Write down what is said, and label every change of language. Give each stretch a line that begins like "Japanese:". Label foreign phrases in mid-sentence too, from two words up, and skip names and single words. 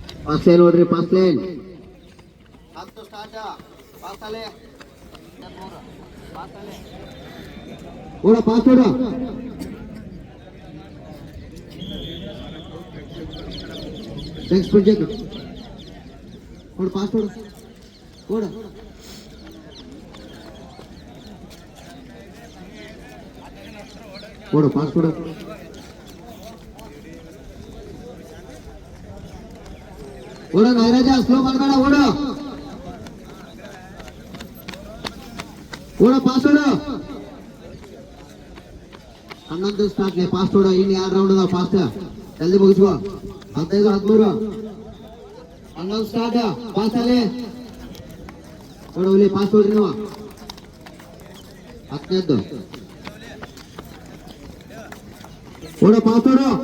English: pass line ನೋಡ್ರಿ, pass line 10 start.
Kannada: ಪಾಸ್ ಅಲೆ ಓಡ, ಪಾಸ್ ಓಡ.
English: next project
Kannada: ಓಡ, ಪಾಸ್ ಓಡ ಓಡ. ಓಡ, ಪಾಸ್ ಓಡ. ಓಡ ನಾಗರಾಜ, ಸ್ಲೋ ಮಾಡಬೇಡ, ಓಡ ಓಡ, ಪಾಸ್ ಓಡ. 11 ಸ್ಟಾರ್ಟ್, ಪಾಸ್ ಓಡ. ಇನ್ನು 2 ರೌಂಡ್ ಅದಾವ, ಫಾಸ್ಟ್ ಜಲ್ದಿ ಮುಗಿಸ್ಕೋ. 15 13 11 ಸ್ಟಾರ್ಟ್. ಪಾಸ್ ಅಲೆ ಓಡ, ಒಳ್ಳೆ ಪಾಸ್ ಓಡ್ರಿ ನೀವು. 15 ಓಡ, ಪಾಸ್ ಓಡ.